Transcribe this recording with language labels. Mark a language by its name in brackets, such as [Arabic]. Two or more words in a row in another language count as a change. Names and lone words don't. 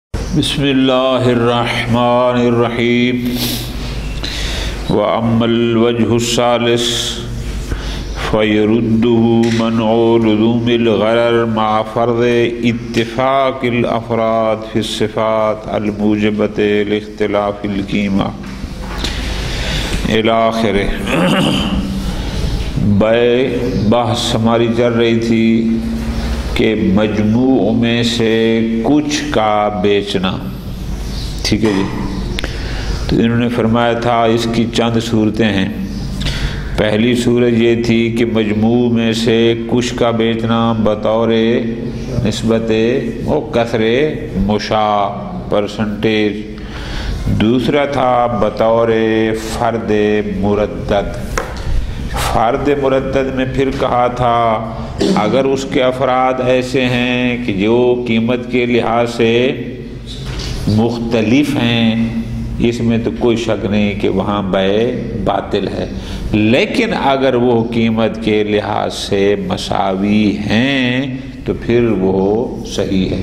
[Arabic] بسم اللہ الرحمن الرحیم وَأَمَّا الْوَجْهُ الثَّالِثُ فَيَرُدُّهُ مَنْعُ لُزُومِ الْغَرَرِ مَعَ فَرْضِ اتِّفَاقِ الْأَفْرَادِ فِي الصِّفَاتِ الْمُوجِبَةِ لِاخْتِلَافِ الْقِیمَةِ اِلَى آخِرِهِ۔ [Urdu] بحث ہماری چل رہی تھی کہ مجموع میں سے کچھ کا بیچنا، ٹھیک ہے جی۔ تو انہوں نے فرمایا تھا اس کی چند صورتیں ہیں۔ پہلی صورت یہ تھی کہ مجموع میں سے کچھ کا بیچنا بطور نسبت و کثر مشاع پرسنٹیج، دوسرا تھا بطور فرد مردد۔ فرد مردد میں پھر کہا تھا اگر اس کے افراد ایسے ہیں کہ جو قیمت کے لحاظ سے مختلف ہیں، اس میں تو کوئی شک نہیں کہ وہاں بیع باطل ہے، لیکن اگر وہ قیمت کے لحاظ سے مساوی ہیں تو پھر وہ صحیح ہے۔